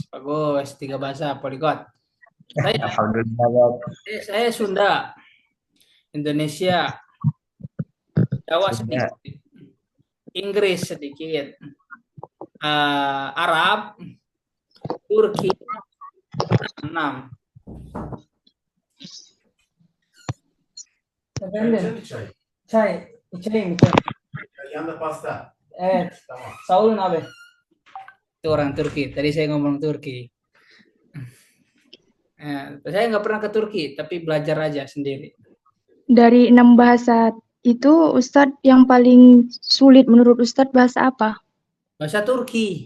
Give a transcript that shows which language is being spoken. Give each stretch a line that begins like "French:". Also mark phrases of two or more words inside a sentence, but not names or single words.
Indonesian: Bagus, 3 bahasa polyglot. Alhamdulillah. Saya Sunda, Indonesia, Jawa Sunda. sedikit, Inggris sedikit, Arab, Turki 6.
Turkish: Çay, içeyim. Yanında pasta. Evet, sağ olun abi.
Indonesian: Itu orang Turki. Tadi saya ngomong Turki. Saya nggak pernah ke Turki, tapi belajar aja sendiri. Dari 6 bahasa itu, Ustadz yang paling sulit menurut Ustadz bahasa apa? Bahasa Turki.